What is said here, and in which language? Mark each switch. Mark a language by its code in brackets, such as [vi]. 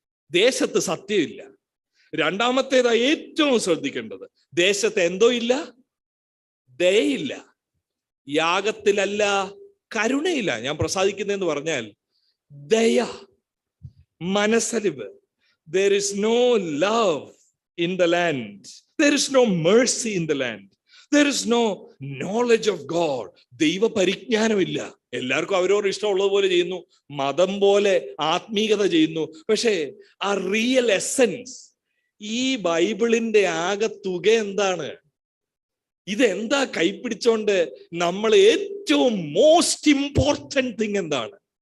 [ml] ദേശത്ത് സത്യമില്ല. രണ്ടാമത്തേതാ ഏറ്റവും ശ്രദ്ധിക്കേണ്ടത്, ദേശത്ത് എന്തോ ഇല്ല? ദയയില്ല. യാഗത്തിലല്ല കരുണയില്ല. ഞാൻ പ്രസാദിക്കുന്നതെന്ന് പറഞ്ഞാൽ ദയ, മനസ്സലിവ്. [en] There is no love in the land. There is no mercy in the land. There is no knowledge of God. [ml] ദൈവ പരിജ്ഞാനമില്ല. എല്ലാവർക്കും അവരോട് ഇഷ്ടമുള്ളത് പോലെ ചെയ്യുന്നു, മതം പോലെ ആത്മീയത ചെയ്യുന്നു. പക്ഷേ ആ റിയൽ എസൻസ്, ഈ ബൈബിളിന്റെ ആകെ തുക എന്താണ്? ഇതെന്താ കൈപ്പിടിച്ചോണ്ട് നമ്മൾ ഏറ്റവും [en] most important thing [ml] എന്താണ്?